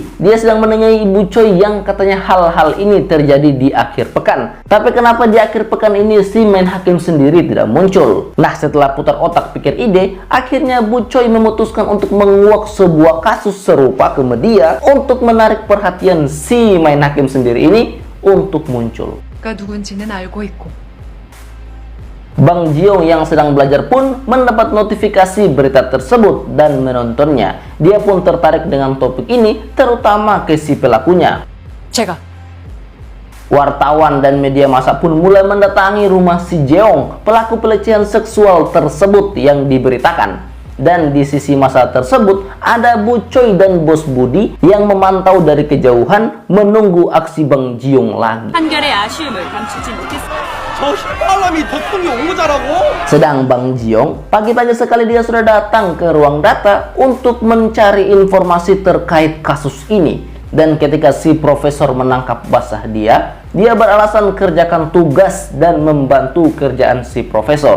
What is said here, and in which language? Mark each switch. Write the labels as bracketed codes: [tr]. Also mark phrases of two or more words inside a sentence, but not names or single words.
[id] Dia sedang menanyai Ibu Choi yang katanya hal-hal ini terjadi di akhir pekan. Tapi kenapa di akhir pekan ini si main hakim sendiri tidak muncul? Nah, setelah putar otak pikir ide, akhirnya Bu Choi memutuskan untuk menguak sebuah kasus serupa ke media untuk menarik perhatian si main hakim sendiri ini untuk muncul. [ko] 누군지는 알고 있고. [id] Bang Ji-young yang sedang belajar pun mendapat notifikasi berita tersebut dan menontonnya. Dia pun tertarik dengan topik ini, terutama ke si pelakunya. [ko] 제가 [id] Wartawan dan media massa pun mulai mendatangi rumah si Jeong, pelaku pelecehan seksual tersebut yang diberitakan. Dan di sisi masa tersebut ada Bu Choi dan Bos Budi yang memantau dari kejauhan menunggu aksi Bang Ji-young lagi. [ko] 한결의 아쉬움을 감추지 못했습니다. [id] Sedang Bang Ji-young pagi-pagi sekali dia sudah datang ke ruang data untuk mencari informasi terkait kasus ini. Dan ketika si profesor menangkap basah dia beralasan kerjakan tugas dan membantu kerjaan si profesor.